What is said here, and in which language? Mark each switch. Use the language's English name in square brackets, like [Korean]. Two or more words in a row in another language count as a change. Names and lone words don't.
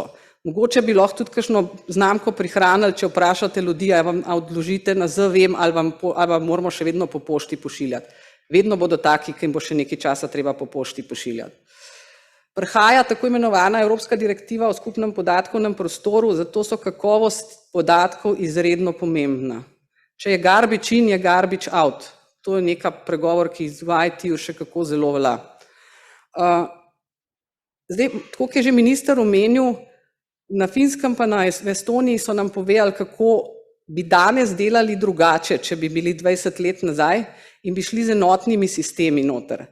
[Slovenian] Mogoče bi lahko tudi kakšno znamko prihranili, če vprašate ljudi, ali vam odložite na ZVEM ali vam moramo še vedno po pošti pošiljati. Vedno bodo taki, ki jim bo še nekaj časa treba po pošti pošiljati. Prihaja tako imenovana Evropska direktiva o skupnem podatkovnem prostoru, zato so kakovost podatkov izredno pomembna. Če je [English] garbage in, [Slovenian] je [English] garbage out. [Slovenian] To je neka pregovor, ki v IT-ju še kako zelo velja. Zdaj, tako je že minister omenil, na Finskem pa na Estoniji so nam povedali, kako bi danes delali drugače, če bi bili 20 let nazaj in bi šli z enotnimi sistemi noter.